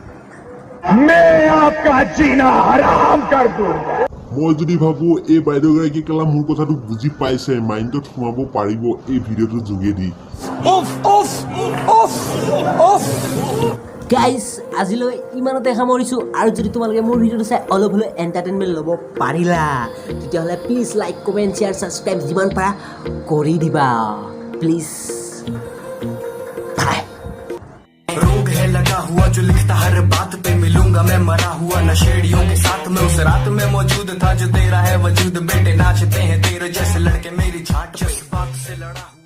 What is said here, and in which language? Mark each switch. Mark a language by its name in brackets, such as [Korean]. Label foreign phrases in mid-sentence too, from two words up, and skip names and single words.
[Assamese] মই যদি ভাবোঁ এই বাইদেউগৰাকী কেলা মোৰ কথাটো বুজি পাইছে মাইণ্ডত সোমাব পাৰিব এই ভিডিঅ'টোৰ যোগেদি গাইজ আজিলৈ ইমানতে সামৰিছোঁ আৰু যদি তোমালোকে মোৰ ভিডিঅ'টো চাই অলপ হ'লেও এণ্টাৰটেইনমেণ্ট ল'ব পাৰিলা তেতিয়াহ'লে প্লিজ [English] like comment share subscribe [Assamese] যিমান পাৰা কৰি দিবা প্লিজ [Hindi] रोग है लगा हुआ जो लिखता हर बात पे मिलूंगा मैं मरा हुआ नशेड़ियों के साथ में उस रात में मौजूद था जो तेरा है वजूद बेटे नाचते हैं तेरे जैसे लड़के मेरी छाट पे इस बात से लड़ा हुआ